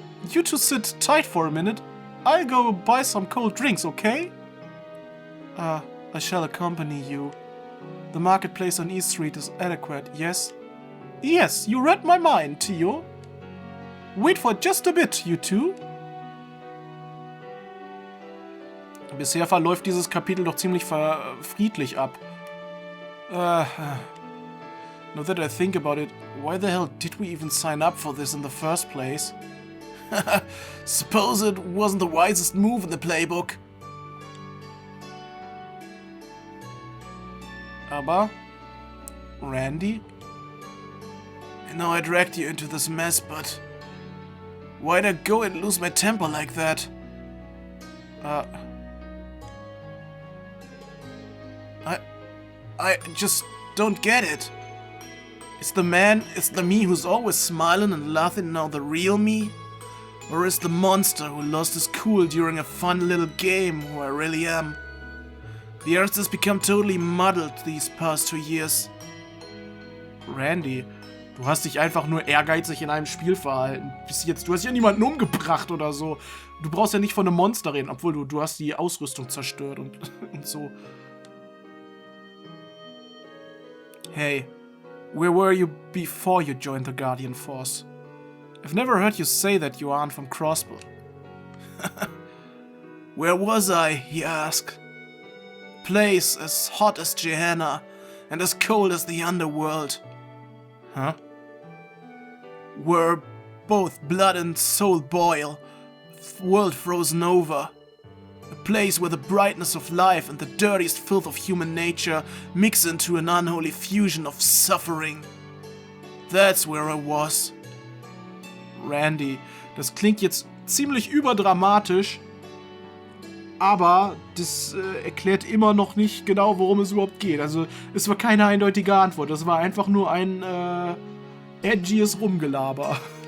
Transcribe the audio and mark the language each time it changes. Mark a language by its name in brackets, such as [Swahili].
[English] You two sit tight for a minute. I'll go buy some cold drinks, okay? I shall accompany you. The marketplace on East Street is adequate, yes? Yes, you read my mind, Tio. Wait for just a bit, you two. [German] Bisher verläuft dieses Kapitel doch ziemlich friedlich ab. [English] Now that I think about it, why the hell did we even sign up for this in the first place? Suppose it wasn't the wisest move in the playbook. Aber... Randy? I know I dragged you into this mess, but... why'd I go and lose my temper like that? I just don't get it. Is the me who's always smiling and laughing now the real me? Or is the monster who lost his cool during a fun little game who I really am? The earth has become totally muddled these past 2 years. [German] Randy, du hast dich einfach nur ehrgeizig in einem Spiel verhalten. Bis jetzt, du hast ja niemanden umgebracht oder so. Du brauchst ja nicht von einem Monster reden, obwohl du hast die Ausrüstung zerstört und so. [English] Hey, where were you before you joined the Guardian Force? I've never heard you say that you aren't from Crossbell. Where was I, he asked. Place as hot as Gehenna and as cold as the underworld. Huh? Where both blood and soul boil, world frozen over. A place where the brightness of life and the dirtiest filth of human nature mix into an unholy fusion of suffering. That's where I was. [German] Randy, das klingt jetzt ziemlich überdramatisch, aber das erklärt immer noch nicht genau, worum es überhaupt geht. Also es war keine eindeutige Antwort, das war einfach nur ein edgyes Rumgelaber.